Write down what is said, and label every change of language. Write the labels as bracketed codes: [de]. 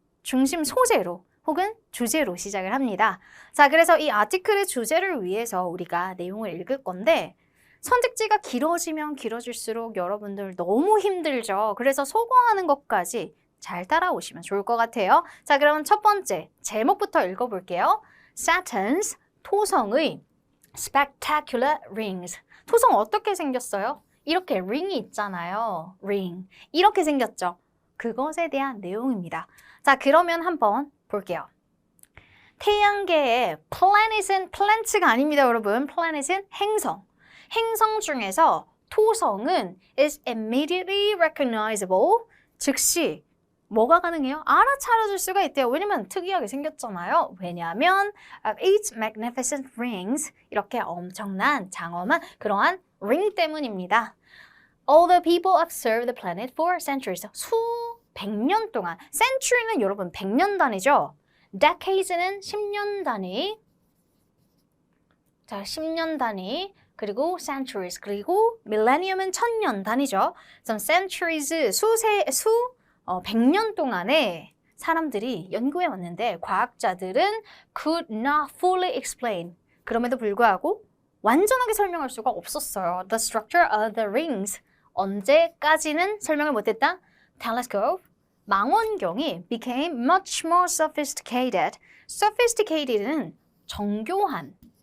[ko] 중심 소재로 혹은 주제로 시작을 합니다. 자, 그래서 이 아티클의 주제를 위해서 우리가 내용을 읽을 건데 선택지가 길어지면 길어질수록 여러분들 너무 힘들죠. 그래서 소거하는 것까지 잘 따라오시면 좋을 것 같아요. 자, 그럼 첫 번째 제목부터 읽어볼게요. [en] Saturn's [ko] 토성의 [en] spectacular rings. [ko] 토성 어떻게 생겼어요? 이렇게 ring이 있잖아요. ring. 이렇게 생겼죠. 그것에 대한 내용입니다. 자, 그러면 한번 볼게요. 태양계의 planet은 planets가 아닙니다, 여러분. planet은 행성. 행성 중에서 토성은 [en] is immediately recognizable. [ko] 즉시 뭐가 가능해요? 알아차려줄 수가 있대요. 왜냐면 특이하게 생겼잖아요. 왜냐하면 [en] its magnificent rings [ko] 이렇게 엄청난 장엄한 그러한 ring 때문입니다. [en] All the people observe the planet for centuries. [ko] 수백 년 동안. century는 여러분 100년 단위죠. decades는 10년 단위. 자, 10년 단위. 그리고 centuries. 그리고 millennium은 1000년 단위죠. 그래서 centuries 100년 동안에 사람들이 연구해 왔는데 과학자들은 [en] could not fully explain. [ko] 그럼에도 불구하고 완전하게 설명할 수가 없었어요. [en] The structure of the rings. [ko] 언제까지는 설명을 못했다? [en] Telescope. [ko] 망원경이 [en] became much more sophisticated. [ko] Sophisticated는 정교한.